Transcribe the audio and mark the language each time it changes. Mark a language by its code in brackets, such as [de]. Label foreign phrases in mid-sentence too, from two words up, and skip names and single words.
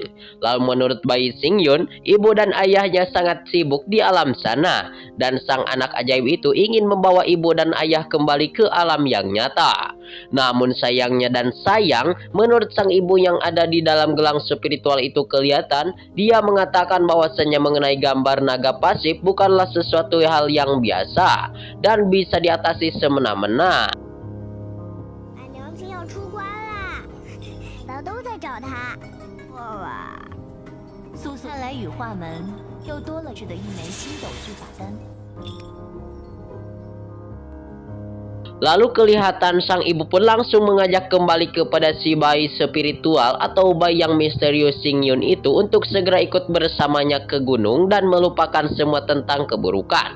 [id] Lalu menurut bayi Xingyun, ibu dan ayahnya sangat sibuk di alam sana, dan sang anak ajaib itu ingin membawa ibu dan ayah kembali ke alam yang nyata. Namun sayangnya dan sayang, menurut sang ibu yang ada di dalam gelang spiritual itu kelihatan, dia mengatakan bahwasannya mengenai gambar naga pasif bukanlah sesuatu hal yang biasa dan bisa diatasi semena-mena. [zh] 娘亲要出关啦，大家都在找她。哇，素素，看来羽化门又多了的一枚星斗巨法丹。 [id] Lalu kelihatan sang ibu pun langsung mengajak kembali kepada si bayi spiritual atau bayi yang misterius Xingyun itu untuk segera ikut bersamanya ke gunung dan melupakan semua tentang keburukan.